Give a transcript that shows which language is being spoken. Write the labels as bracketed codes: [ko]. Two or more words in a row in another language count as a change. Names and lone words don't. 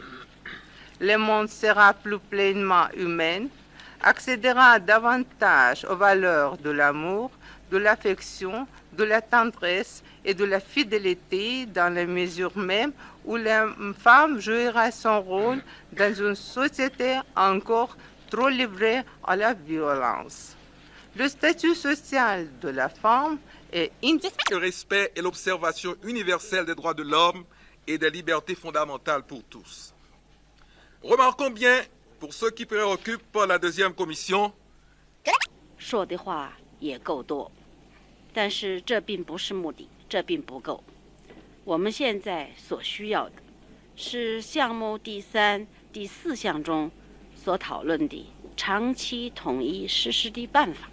[fr] Le monde sera plus pleinement humain, accédera davantage aux valeurs de l'amour, de l'affection, de la tendresse et de la fidélité dans la mesure même où la femme jouera son rôle dans une société encore trop livrée à la violence. Le statut social de la femme est le respect et l'observation universelle des droits de l'homme et des libertés fondamentales pour tous. Remarquons bien, pour ceux qui préoccupent la deuxième commission, [zh] 说的话也够多，但是这并不是目的，这并不够。我们现在所需要的是项目第3、第4项中所讨论的长期统一实施的办法。